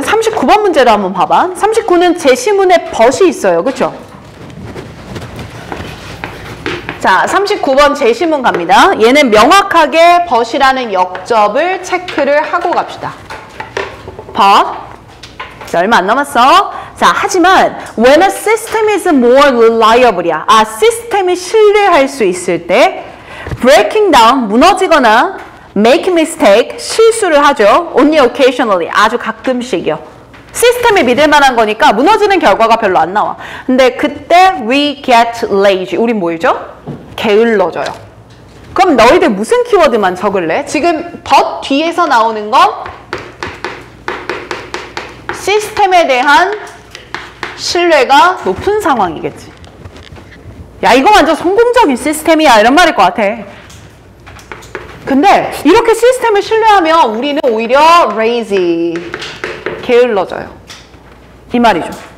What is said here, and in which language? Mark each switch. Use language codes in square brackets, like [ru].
[ko] 39번 문제도 한번 봐봐. 39는 제시문에 but이 있어요. 그쵸? 자, 39번 제시문 갑니다. 얘는 명확하게 but이라는 역접을 체크를 하고 갑시다. but. 자, 얼마 안 남았어. 자, 하지만 [en] when a system is more reliable이야. [ko] 시스템이 신뢰할 수 있을 때 [en] breaking down, [ko] 무너지거나 [en] make mistake, [ko] 실수를 하죠. [en] only occasionally, [ko] 아주 가끔씩이요. 시스템이 믿을 만한 거니까 무너지는 결과가 별로 안 나와. 근데 그때 [en] we get lazy. [ko] 우린 뭐이죠? 게을러져요. 그럼 너희들 무슨 키워드만 적을래? 지금 but 뒤에서 나오는 건 시스템에 대한 신뢰가 높은 상황이겠지. 야, 이거 완전 성공적인 시스템이야 이런 말일 것 같아. 근데 이렇게 시스템을 신뢰하면 우리는 오히려 lazy, 게을러져요. 이 말이죠.